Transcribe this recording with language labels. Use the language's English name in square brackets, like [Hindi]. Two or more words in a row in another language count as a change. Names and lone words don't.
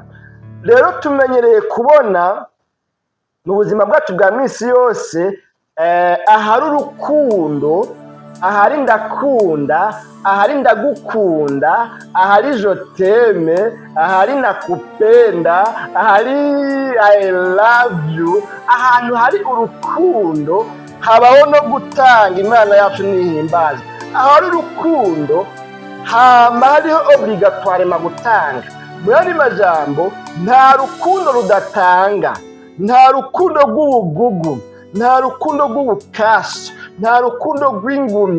[Rundi] Rero tumenyereye kubona mu buzima bwacu bwa misi yose ahari urukundo, ahari ndakunda, ahari ndagukunda, ahari joteme, ahari nakupenda, ahari [English] I love you. [Rundi] Ahantu hari urukundo habaho no gutanga. Imana yacu nihimbazwe. Ahari urukundo hama hariho obligatoire gutanga. Mu yandi majambo, nta rukundo rudatanga, nta rukundo rw'ubugugu, nta rukundo rw'ubukasi, nta rukundo rw'ingumyi.